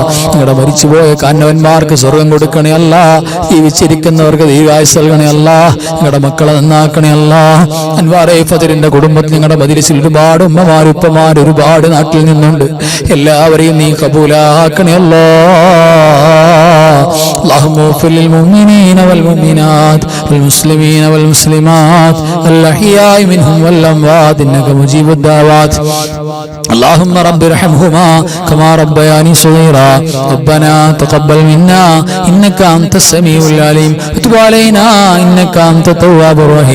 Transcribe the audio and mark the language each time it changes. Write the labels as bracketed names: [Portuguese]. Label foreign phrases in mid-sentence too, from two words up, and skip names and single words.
[Malayalam] നിങ്ങളുടെ മരിച്ചുപോയ കാരണവന്മാർക്ക് സ്വർഗം കൊടുക്കണേ അല്ലാഹ്. ജീവിച്ചിരിക്കുന്നവർക്ക് ദീർഘായുസ്സ് നൽകണേ അല്ലാഹ്. നിങ്ങളുടെ മക്കളെ നന്നാക്കണേ അല്ലാഹ്. അൻവാർ ഫദറിന്റെ കുടുംബത്തിൽ നിങ്ങളുടെ മജ്‌ലിസിൽ ഒരുപാട് ഉമ്മമാർ ഉപ്പമാർ ഒരുപാട് നാട്ടിൽ നിന്നുണ്ട്. എല്ലാവരെയും നീ കബൂലാക്കണേ അല്ലാഹ്. [Arabic] اللهم اغفر للمؤمنين والمؤمنات والمسلمين والمسلمات الأحياء منهم والأموات إنك مجيب الدعوات. اللهم رب ارحمهما كما ربياني صغيرا. ربنا تقبل منا إنك أنت السميع العليم وتب علينا إنك أنت التواب الرحيم.